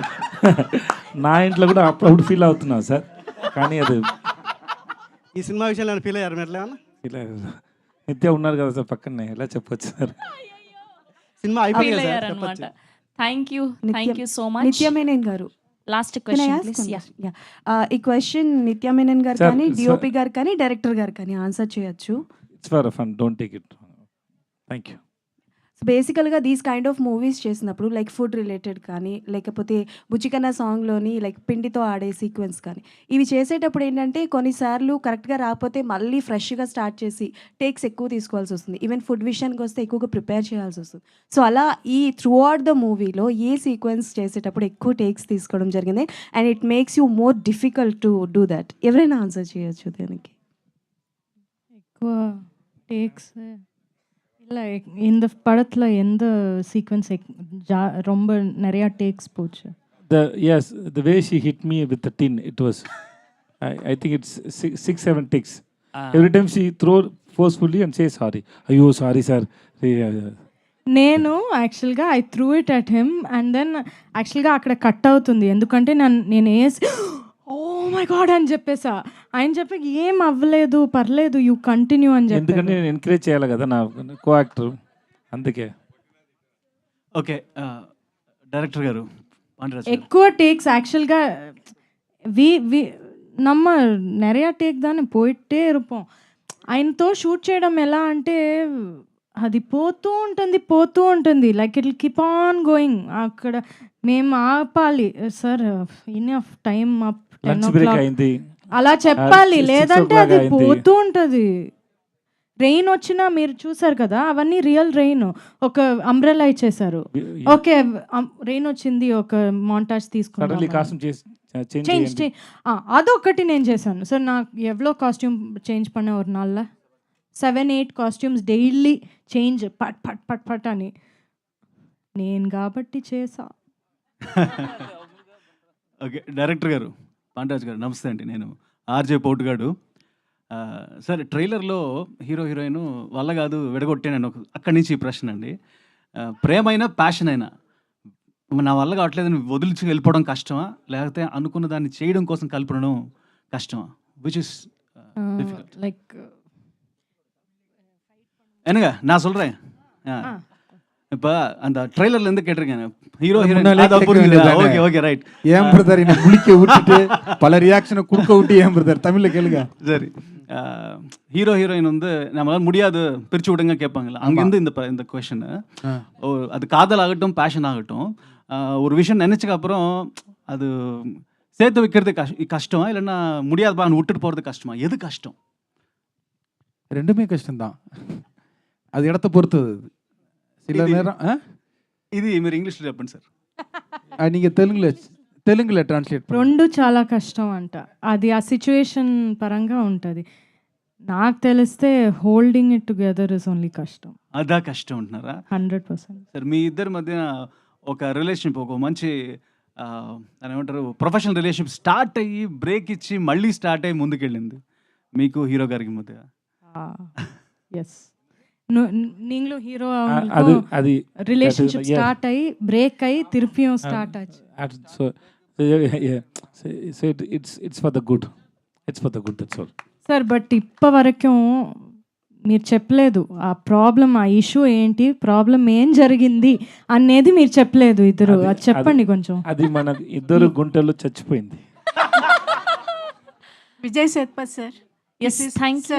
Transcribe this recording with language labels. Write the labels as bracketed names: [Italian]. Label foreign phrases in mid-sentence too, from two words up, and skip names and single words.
[Telugu] నా ఇంట్లో కూడా అప్పుడప్పుడు ఫీల్ అవుతున్నాను సార్, కానీ అది ఈ సినిమా విషయంలో నేను ఫీల్ అయ్యారు మీరు ఎట్లా ఇలా నిత్య ఉన్నారు కదా సార్ పక్కనే, ఎలా చెప్పొచ్చు సార్? సినిమా అయిపోయింది సార్. అనమాట. [English] thank you so much. [Telugu] నిత్య మేనన్ గారు లాస్ట్ [English] Can I క్వశ్చన్ ask ప్లీజ్. one question? Yeah. [Telugu] ఈ క్వశ్చన్ నిత్య మేనన్ గారు Sir, కానీ sir. డిఓపి గారు కానీ డైరెక్టర్ గారు కానీ ఆన్సర్ చేయొచ్చు. [English] It's for fun, don't take it. Thank you. [Telugu] సో బేసికల్గా [English] these kind of movies [Telugu] చేసినప్పుడు లైక్ [English] food related [Telugu] కానీ లేకపోతే బుచ్చికన్న సాంగ్లోని లైక్ పిండితో ఆడే సీక్వెన్స్ కానీ ఇవి చేసేటప్పుడు ఏంటంటే కొన్నిసార్లు కరెక్ట్గా రాకపోతే మళ్ళీ ఫ్రెష్గా స్టార్ట్ చేసి టేక్స్ ఎక్కువ తీసుకోవాల్సి వస్తుంది. [English] even food [Telugu] విషయానికి వస్తే ఎక్కువగా ప్రిపేర్ చేయాల్సి వస్తుంది. సో అలా ఈ [English] throughout the [Telugu] మూవీలో ఏ సీక్వెన్స్ చేసేటప్పుడు ఎక్కువ టేక్స్ తీసుకోవడం జరిగింది [English] and it makes you more difficult to do that? [Telugu] ఎవరైనా ఆన్సర్ చేయొచ్చు దానికి. ఎక్కువ టేక్స్ [Tamil] இல்லை இந்த படத்தில் எந்த சீக்வன்ஸ் ரொம்ப நிறையா டேக்ஸ் போச்சு? [English] The way she hit me with the tin, it was I think it's 6-7 takes. Every time she throw forcefully and say sorry. Ayyo sorry sir. [Telugu] నేను యాక్చువల్గా [English] I threw it at him and then [Telugu] యాక్చువల్గా అక్కడ కట్ అవుతుంది, ఎందుకంటే నేను వేసి [English] oh my god [Telugu] అని చెప్పేసా. ఆయన చెప్పి ఏం అవ్వలేదు, పర్లేదు, [English] you continue [Telugu] అని చెప్పి. ఎందుకంటే నేను ఎంకరేజ్ చేయాలి కదా నా కో యాక్టర్, అందుకే. ఓకే డైరెక్టర్ గారు ఎక్కువ టేక్స్ [Tamil] ஆக்சுவல்గా நம்ம நிறையா டேக் தானே போயிட்டே இருப்போம். [Telugu] ఆయనతో షూట్ చేయడం ఎలా అంటే అది పోతూ ఉంటుంది [English] like it will keep on going. [Telugu] అక్కడ మేము ఆపాలి, సార్ [English] enough time up [Telugu] 10 o'clock అలా చెప్పాలి, లేదంటే అది పోతూ ఉంటుంది. రెయిన్ వచ్చినా మీరు చూసారు కదా, అవన్నీ [English] real rain. [Telugu] ఒక అంబ్రెల్లా ఇచ్చేసారు, ఓకే రెయిన్ వచ్చింది, ఒక మాంటాజ్ తీసుకున్నాను, చేంజ్ అదొకటి నేను చేశాను. సార్ నాకు ఎవ్వలో కాస్ట్యూమ్ చేంజ్ [Tamil] பண்ண ஒரு நாள்ல [Telugu] 7-8 కాస్ట్యూమ్స్ [English] daily change [Telugu] పట్ పట్ పట్ పట్ అని నేను కాబట్టి చేసా. ఓకే డైరెక్టర్ గారు పాండ్యరాజ్ గారు నమస్తే అండి, నేను ఆర్జే పోటుగాడు. సార్ ట్రైలర్లో [English] hero heroine [Telugu] వల్ల కాదు విడగొట్టాను అక్కడి నుంచి ఈ ప్రశ్న అండి. ప్రేమైనా ప్యాషన్ అయినా నా వల్ల కావట్లేదని వదిలించి వెళ్ళిపోవడం కష్టమా, లేకపోతే అనుకున్న దాన్ని చేయడం కోసం కలుపుకోవడం కష్టమా? [English] which is లైక్ [Tamil] என்னங்க நான் சொல்கிறேன். இப்போ அந்த ட்ரெய்லரில் இருந்து கேட்டிருக்கேன் ஹீரோ [English] okay okay right. [Tamil] ஏன் பிரதர் என்ன முழிக்க விட்டுட்டு பல ரியாக்ஷனை கொடுக்க விட்டு ஏன் பிரதர் தமிழில் கேளுங்க. சரி, [English] hero heroine [Tamil] வந்து நம்மளால் முடியாது பிரித்து விடுங்க கேட்பாங்களா, அங்கேருந்து இந்த கொஷனு. அது காதல் ஆகட்டும் பேஷன் ஆகட்டும், ஒரு விஷயம் நினச்சக்கு அப்புறம் அது சேர்த்து வைக்கிறது கஷ்டமா இல்லைன்னா முடியாதுப்பா விட்டுட்டு போகிறது கஷ்டமா, எது கஷ்டம்? ரெண்டுமே கஷ்டம்தான். அது இடத்த பொறுத்தது அது. சில [Telugu] ఇది- [Tamil] நேரம் [Telugu] ఇది మీరు ఇంగ్లీష్లో చెప్పండి సార్. நீங்கள் తెలుగులో ట్రాన్స్లేట్ రెండు చాలా కష్టం అంట. అది ఆ సిచ్యువేషన్ పరంగా ఉంటుంది. నాకు తెలిస్తే [English] holding it together is only [Telugu] కష్టం. అదా కష్టం అంటున్నారా? 100%. సార్ మీ ఇద్దరి మధ్య ఒక రిలేషన్షిప్, ఒక మంచి దాని ఏమంటారు, [English] professional relationship [Telugu] స్టార్ట్ అయ్యి బ్రేక్ ఇచ్చి మళ్ళీ స్టార్ట్ అయ్యి ముందుకెళ్ళింది మీకు హీరో గారికి మధ్య. [English] ఎస్, [Tamil] நீங்களும் ஹீரோ [Telugu] అది [Tamil] ரிலேஷன்ஷிப் ஸ்டார்ட் ஆகி பிரேக் ஆகி திருப்பியும் ஸ்டார்ட் ஆச்சு. [English] So it's for the good, it's for the good, that's all. [Telugu] సార్ బట్ ఇప్పటి వరకు మీరు చెప్పలేదు ఆ ప్రాబ్లం, ఆ ఇష్యూ ఏంటి, ప్రాబ్లం ఏం జరిగింది అనేది మీరు చెప్పలేదు ఇద్దరు. అది చెప్పండి కొంచెం. అది మన ఇద్దరు గుంటల్లో చచ్చిపోయింది. విజయ్ సేత్పత్ సార్. [English] Yes, thank you